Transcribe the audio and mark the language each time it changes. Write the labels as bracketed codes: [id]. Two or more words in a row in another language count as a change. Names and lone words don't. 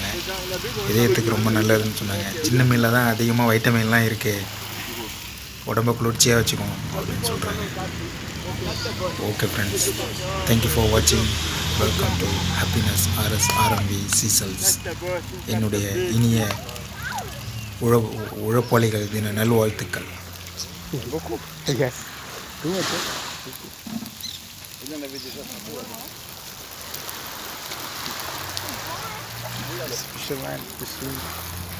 [ta] இதயத்துக்கு ரொம்ப நல்லதுன்னு சொன்னாங்க. சின்ன மீனில் தான் அதிகமாக வைட்டமின்லாம் இருக்குது, உடம்பை குளிர்ச்சியாக வச்சுக்கும் அப்படின்னு சொல்கிறாங்க. [en] Okay friends, thank you for watching. Welcome to Happiness RSRMV Seychelles. [ta] என்னுடைய இனிய உழைப்பாளிகள் தின நல்வாழ்த்துக்கள். [fr] Beaucoup. Yes. Tout le monde. Il en avait déjà fait.